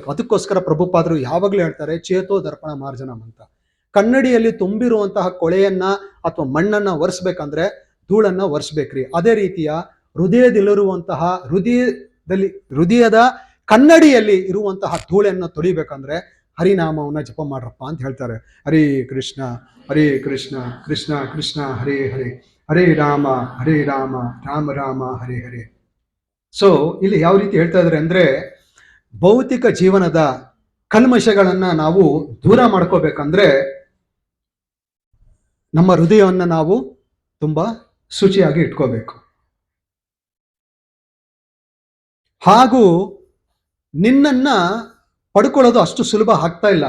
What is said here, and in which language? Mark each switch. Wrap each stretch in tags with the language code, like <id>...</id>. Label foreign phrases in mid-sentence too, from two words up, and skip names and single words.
<kn>ಅದಕ್ಕೋಸ್ಕರ ಪ್ರಭುಪಾದರು ಯಾವಾಗಲೂ ಹೇಳ್ತಾರೆ,</kn> <sa>ಚೇತೋ ದರ್ಪಣ ಮಾರ್ಜನಂ</sa> <kn>ಅಂತ. ಕನ್ನಡಿಯಲ್ಲಿ ತುಂಬಿರುವಂತಹ ಕೊಳೆಯನ್ನ ಅಥವಾ ಮಣ್ಣನ್ನ ಒರೆಸ್ಬೇಕಂದ್ರೆ ಧೂಳನ್ನ ಒರೆಸ್ಬೇಕ್ರಿ. ಅದೇ ರೀತಿಯ ಹೃದಯದಲ್ಲಿರುವಂತಹ ಹೃದಯದ ಕನ್ನಡಿಯಲ್ಲಿ ಇರುವಂತಹ ಧೂಳನ್ನು ತೊಳಿಬೇಕಂದ್ರೆ ಹರಿನಾಮವನ್ನ ಜಪ ಮಾಡ್ರಪ್ಪ ಅಂತ ಹೇಳ್ತಾರೆ.</kn> <sa>ಹರೇ ಕೃಷ್ಣ ಕೃಷ್ಣ ಕೃಷ್ಣ ಹರೇ ಹರೇ, ಹರೇ ರಾಮ ರಾಮ ರಾಮ ಹರೇ ಹರೇ.</sa> <kn>ಸೊ ಇಲ್ಲಿ ಯಾವ ರೀತಿ ಹೇಳ್ತಾ ಇದ್ದಾರೆ ಅಂದ್ರೆ, ಭೌತಿಕ ಜೀವನದ ಕಲ್ಮಶಗಳನ್ನ ನಾವು ದೂರ ಮಾಡ್ಕೋಬೇಕಂದ್ರೆ ನಮ್ಮ ಹೃದಯವನ್ನ ನಾವು ತುಂಬಾ ಶುಚಿಯಾಗಿ ಇಟ್ಕೋಬೇಕು. ಹಾಗೂ ನಿನ್ನನ್ನ ಪಡ್ಕೊಳ್ಳೋದು ಅಷ್ಟು ಸುಲಭ ಆಗ್ತಾ ಇಲ್ಲ.</kn>